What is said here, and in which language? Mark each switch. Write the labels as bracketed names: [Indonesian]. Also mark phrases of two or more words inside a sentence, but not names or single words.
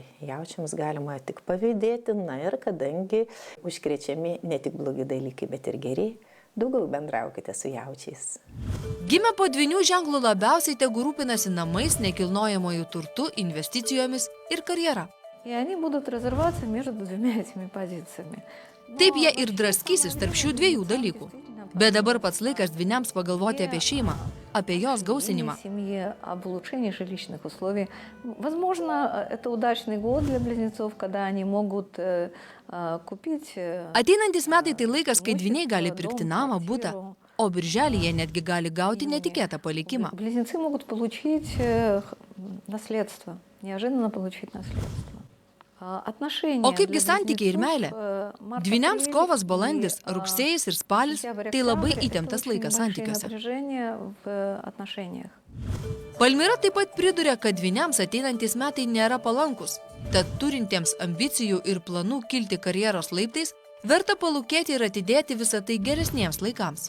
[Lithuanian] Jaučiams galima tik pavydėti, na ir kadangi užkrečiami ne tik blogi dalykai, bet ir geri, daugiau bendraukite su jaučiais. Gimę po dvynių ženklų labiausiai tegu rūpinasi namais, nekilnojamojų turtų, investicijomis ir karjera. [Russian] И они будут разрываться между двумя этими позициями. [Lithuanian] Taip jie ir draskysis tarp šių dviejų dalykų. Bet dabar pats laikas dvyniams pagalvoti apie šeimą, apie jos gausinimą. [Russian] Семье, об улучшении жилищных условий. Возможно, это удачный год для близнецов, когда они могут купить... [Lithuanian] Ateinantis metai tai laikas, kai dvyniai gali pirkti namą, butą, o birželį jie netgi gali gauti netikėtą palikimą. [Russian] Близнецы могут получить наследство, неожиданно получить наследство. [Lithuanian] O kaipgi santykiai ir meilė? Dvyniams kovas, balandis, rugsėjis ir spalis – tai labai įtemptas laikas santykiuose. Palmira taip pat priduria, kad dvyniams ateinantys metai nėra palankus, tad turintiems ambicijų ir planų kilti karjeros laiptais, verta palūkėti ir atidėti visą tai geresniems laikams.